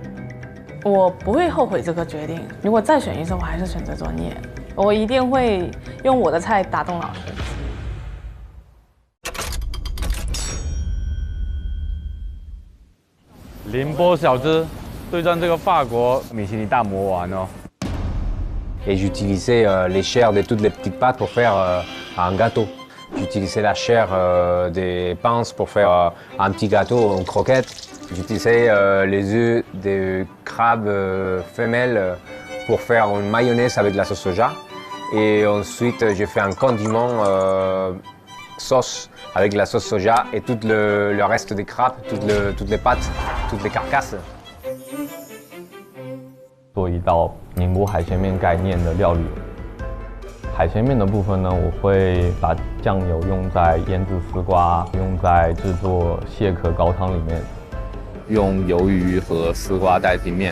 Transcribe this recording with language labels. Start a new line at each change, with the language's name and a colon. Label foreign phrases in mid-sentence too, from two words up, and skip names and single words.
Chinese: 我不会后悔这个决定。如果再选一次，我还是选择专业。我一定会用我的菜打动老师。宁波小吃对战这个法国米其林大魔王哦。
French: Et j'utilisais les chairs de toutes les petites pâtes pour faire un gâteau. J'utilisais la chair des pinces pour faire un petit gâteau en croquette. J'utilisais les œufs de crabe femelles pour faire une mayonnaise avec la sauce soja. Et ensuite, j'ai fait un condiment sauce avec la sauce soja et tout le reste des crabes, toutes les pâtes, toutes les carcasses.
Chinese: 做一道宁波海鲜面概念的料理。海鲜面的部分呢，我会把酱油用在腌制丝瓜，用在制作蟹壳高汤里面，用鱿鱼和丝瓜代替面。